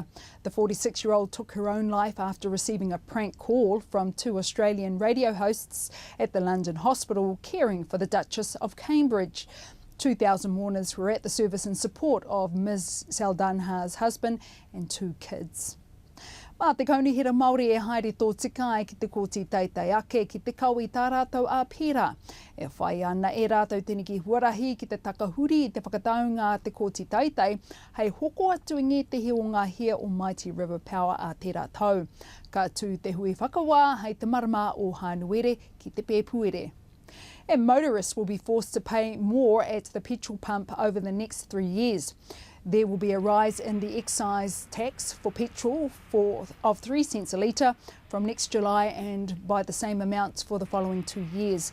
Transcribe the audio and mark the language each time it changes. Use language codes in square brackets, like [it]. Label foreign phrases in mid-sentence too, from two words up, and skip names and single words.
[en] The 46-year-old took her own life after receiving a prank call from 2 Australian radio hosts at the London hospital caring for the Duchess of Cambridge. 2,000 mourners were at the service in support of Ms Saldanha's husband and 2 kids. [mi] Mā te kaunihira Māori e haere tō tika ai ki te kōti taitai ake ki te kau i tā rātou a pērā. E whai ana e rātou tēnei ki huarahi ki te takahuri i te whakataunga a te kōti taitai, hei hoko atu i te o ngā hea o Mighty River Power a tērā tau. Ka tū te hui whakawā hei te marama o Hānuere ki te pēpuere. [en] And motorists will be forced to pay more at the petrol pump over the next 3 years. There will be a rise in the excise tax for petrol of 3 cents a litre from next July and by the same amounts for the following 2 years.